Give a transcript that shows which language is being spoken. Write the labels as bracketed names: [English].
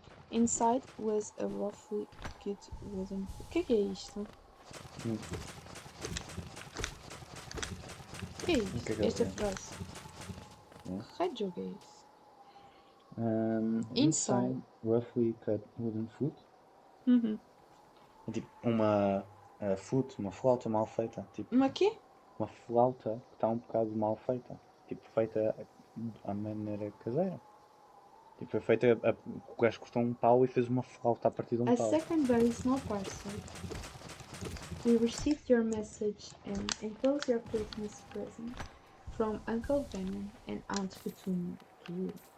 [English] Inside was a roughly cut wooden. [Portuguese] O que é isto? O que é isto? O que é que Esta é? frase. Hum. Que raio de jogo é esse? [English] Inside roughly cut wooden foot. Uhum. [Portuguese] É tipo uma foot, uma flauta mal feita. Tipo, Uma quê? uma flauta que está um bocado mal feita. Tipo, feita à maneira caseira. Tipo, foi feita. O gajo cortou um pau e fez uma flauta a partir de um A pau. [English] second very small parcel. "We received your message and enclose your Christmas present from Uncle Venom and Aunt Petunia to you."